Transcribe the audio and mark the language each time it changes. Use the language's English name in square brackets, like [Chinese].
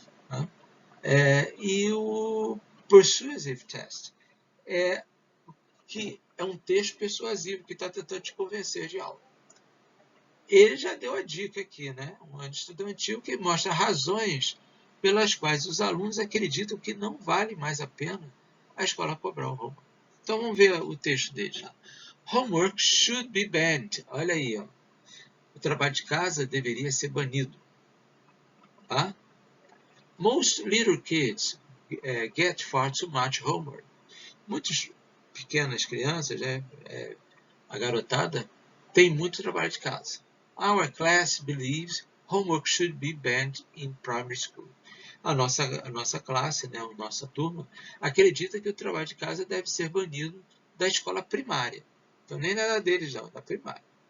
[Portuguese] Né? E o persuasive test, que é um texto persuasivo que está tentando te convencer de algo. Ele já deu a dica aqui, né? Um ano estudantil que mostra razões pelas quais os alunos acreditam que não vale mais a pena a escola cobrar o homework. Então vamos ver o texto dele lá. [English] Homework should be banned. [Portuguese] Olha aí, ó. O trabalho de casa deveria ser banido. Tá? [English] Most little kids get far too much homework. [Portuguese] Muitas pequenas crianças, a garotada, tem muito trabalho de casa. [English] Our class believes homework should be banned in primary school. [Portuguese] A nossa classe, né, a nossa turma, acredita que o trabalho de casa deve ser banido da escola primária. Então, nem nada deles, não, da primária.